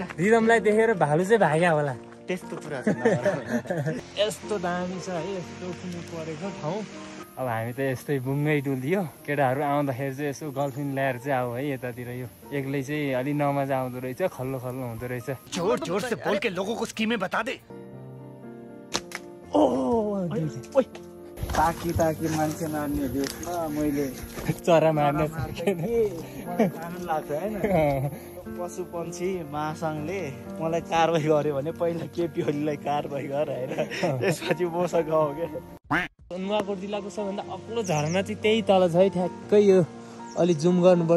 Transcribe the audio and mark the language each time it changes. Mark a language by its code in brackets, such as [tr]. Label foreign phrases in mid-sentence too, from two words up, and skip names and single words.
[ne] रिदमलाई देखेर भालु चाहिँ भाग्या होला। त्यस्तो कुरा चाहिँ यस्तो दामी छ है, यस्तो कुनै परेको ठाउँ। अब हामी त यस्तै बुङ्गै डुलियो। केटाहरू आउँदाखेरि चाहिँ यसो गर्लफ्रेन्ड ल्याएर चाहिँ आऊ है यतातिर। यो एक्लै चाहिँ अलि नमजा आउँदो रहेछ, खल्लो खल्लो हुँदो रहेछ। [hi] जोर जोर से बोल के लोगों को स्कीमें बता दे। [ne] ताकी मान्छे मार्ने देशमा मैले चरा मार्ने आनन्द लाग्छ होइन। पशु पन्छी महासङ्घले मलाई कारवाही गर्यो भने पहिला केपी ओलीलाई कारवाही गर होइन, त्यसपछि मसँग हो क्या। नुवाकोट जिल्लाको सबभन्दा अग्लो झरना चाहिँ त्यही तल छ है, ठ्याक्कै यो अलि जुम गर्नुपर्छ।